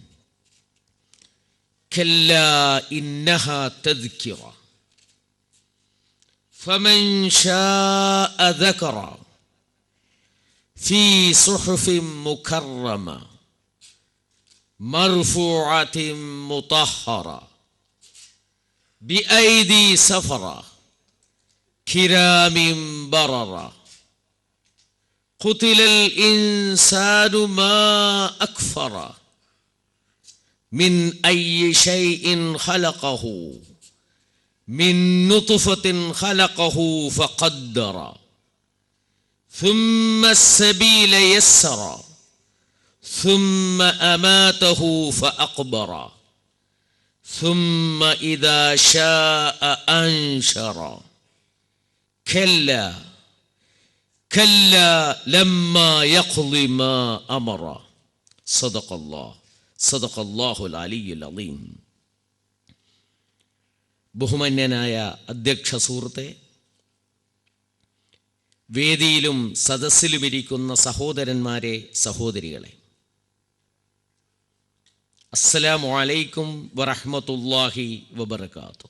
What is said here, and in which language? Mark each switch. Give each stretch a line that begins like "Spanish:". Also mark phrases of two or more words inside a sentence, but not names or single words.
Arabic: كلا إنها تذكرة فمن شاء ذكره في صحف مكرمة مرفوعة مطهرة بأيدي سفرة كرام بررة. قتل الإنسان ما أكفره من أي شيء خلقه من نطفة خلقه فقدره ثم السبيل يسر ثم أماته فأقبر ثم إذا شاء أنشر كلا كلا لما يقضي ما أمر. صدق الله العلي العظيم.
Malayalam: ബഹുമാന്യനായ അധ്യക്ഷ സുഹൃത്തെ, വേദിയിലും സദസ്സിലും ഇരിക്കുന്ന സഹോദരന്മാരെ, സഹോദരികളെ,
Arabic: السلام عليكم ورحمة الله وبركاته.